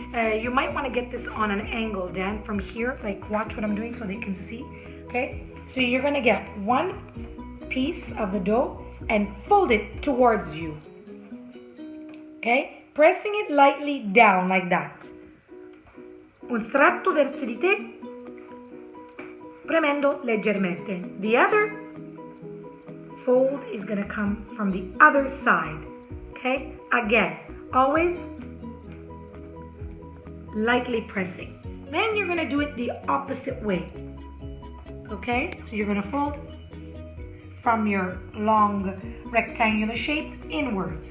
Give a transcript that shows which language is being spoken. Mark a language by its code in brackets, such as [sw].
[en] You might want to get this on an angle, Dan, from here. Like watch what I'm doing so they can see. Okay, so you're gonna get one piece of the dough and fold it towards you. Okay, pressing it lightly down like that. [it] Un stratto verso di te, premendo leggermente. [en] The other fold is going to come from the other side. Okay, again, always lightly pressing. Then you're going to do it the opposite way. Okay, so you're going to fold from your long rectangular shape inwards.